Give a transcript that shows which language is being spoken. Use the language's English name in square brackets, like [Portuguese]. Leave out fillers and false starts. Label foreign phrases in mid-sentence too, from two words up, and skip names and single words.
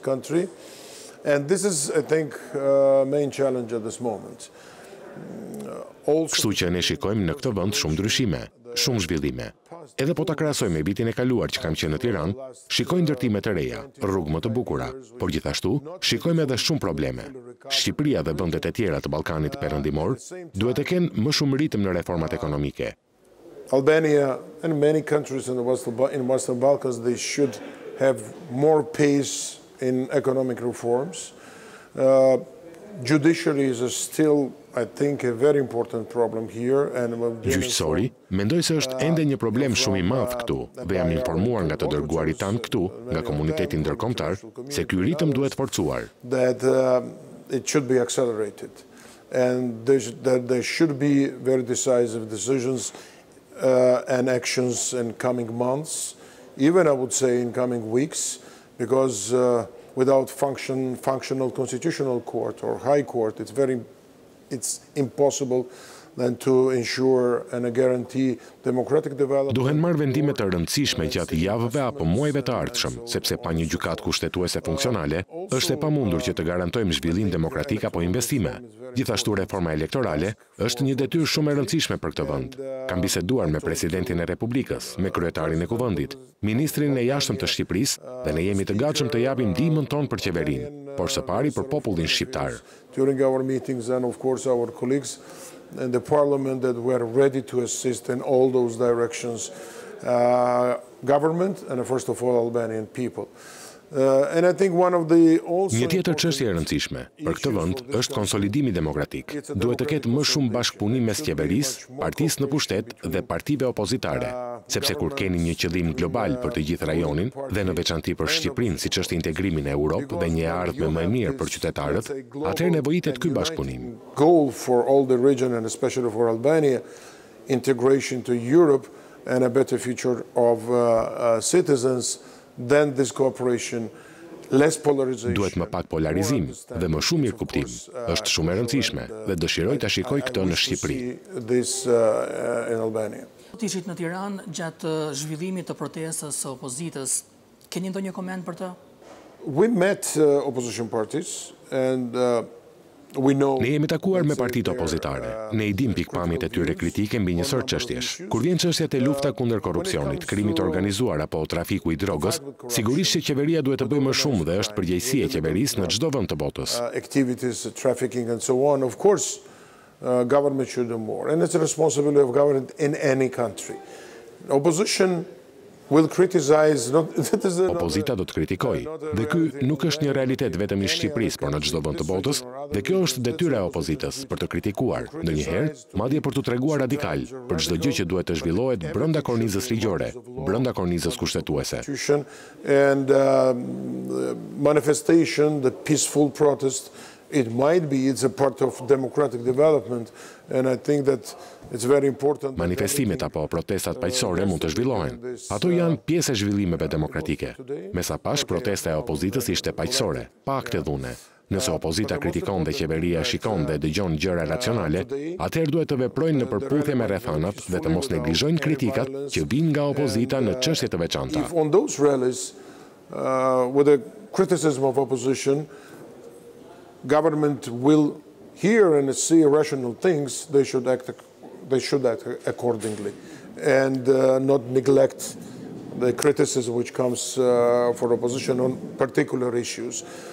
[Albanian] Kështu që ne shikojmë në këtë vend shumë ndryshime, shumë zhvillime. Edhe po ta krahasojmë me vitin e kaluar që kam qenë në Tiranë, shikojmë ndërtime të reja, rrugë më të bukura, por gjithashtu shikojmë edhe shumë probleme. Shqipëria dhe vendet e tjera të Ballkanit Perëndimor duhet të kenë më shumë ritëm në reformat ekonomike. [English] Albania and many countries in the Western Balkans, they should have more pace in economic reforms. Judiciary is still, I think, a very important problem here. [Albanian] Gjyqësori, mendoj se është ende një problem shumë i madh këtu dhe jam informuar nga të dërguarit tanë këtu, nga komuniteti ndërkombëtar, se ky ritëm duhet forcuar. [English] That it should be accelerated and that there should be very decisive decisions and actions in coming months, even I would say in coming weeks, because without functional constitutional court or high court, it's impossible then to ensure and guarantee democratic development. [Albanian] Duhen marrë vendime të rëndësishme gjatë javëve apo muajve të ardhshëm, sepse pa një gjykatë kushtetuese funksionale, është e pamundur që të garantojmë zhvillim demokratik apo investime. Gjithashtu reforma elektorale është një detyrë shumë e rëndësishme për këtë vend. Kam biseduar me presidentin e Republikës, me kryetarin e Kuvendit, ministrin e jashtëm të Shqipërisë dhe ne jemi të gatshëm të japim ndihmën tonë për qeverinë, por së pari për popullin shqiptar. [English] During our meetings and of course our colleagues in the parliament that were ready to assist in all those directions, government and first of all Albanian people. [Albanian] Një tjetër çështje e rëndësishme për këtë vend është konsolidimi demokratik. Duhet të ketë më shumë bashkëpunim mes qeverisë, partisë në pushtet dhe partive opozitare. sepse kur keni një qëllim global për të gjithë rajonin dhe në veçanti për Shqipërinë, siç është integrimi në Europë dhe një ardhmë më e mirë për qytetarët, atëherë nevojitet ky bashkëpunim. [English] Goal for all the region and especially for Albania, integration to Europe and a better future of citizens, then this cooperation. [Albanian] Duhet më pak polarizim dhe më shumë mirë kuptim. Është shumë e rëndësishme dhe dëshiroj ta shikoj këtë në Shqipëri. Ishit në Tiranë gjatë zhvillimit të protestës së opozitës. Keni ndonjë koment për të? [English] We met opposition parties and [Albanian] Ne jemi takuar me partitë opozitare. Ne I dim pikpamjet e tyre kritike mbi një sër çështjesh. Kur vjen çështja e lufta kundër korrupsionit, krimit të organizuar apo trafiku I drogës, sigurisht që qeveria duhet të bëjë më shumë dhe është përgjegjësi e qeverisë në çdo vend të botës. [English] Activities, trafficking and so on, of course, government should do more, and it's a responsibility of government in any country. Opposition will criticize. [Albanian] Opozita do të kritikoj, dhe ky nuk është një realitet vetëm I Shqipërisë, por në çdo vend të botës, dhe kjo është detyra e opozitës për të kritikuar, ndonjëherë madje për të treguar radikal për çdo gjë që duhet të zhvillohet brenda kornizës ligjore, brenda kornizës kushtetuese. [English] And manifestation, the peaceful protest, it's a part of democratic development, and I think that it's very important. [Albanian] Manifestimet apo protestat paqësore mund të zhvillohen. Ato janë pjesë e zhvillimeve demokratike. Mesapash protesta e opozitës ishte paqësore, pa akte dhune. Nëse opozita kritikon dhe qeveria shikon dhe dëgjon gjëra racionale, atëherë duhet të veprojnë në përputhje me rrethanat dhe të mos neglizhojnë kritikat që vijnë nga opozita në çështje të veçanta. [English] If on those rallies, with the criticism of opposition, government will hear and see rational things, they should act accordingly and not neglect the criticism which comes for opposition on particular issues.